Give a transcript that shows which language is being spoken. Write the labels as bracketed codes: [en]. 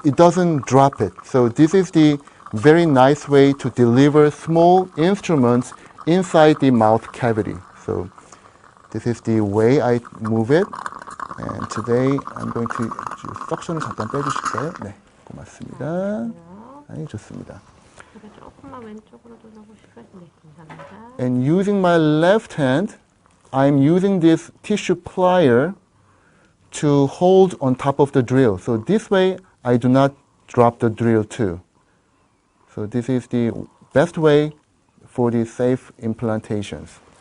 [en] It doesn't drop it. So this is the very nice way to deliver small instruments inside the mouth cavity. So this is the way I move it. And today I'm going to [ko] 석션을 잠깐 빼주실까요? 네, 고맙습니다. 아니, 좋습니다. 조금만 왼쪽으로 돌려보실까요? 네, 감사합니다. [en] And using my left hand, I'm using this tissue plier to hold on top of the drill. So this way, I do not drop the drill too. So this is the best way for the safe implantations.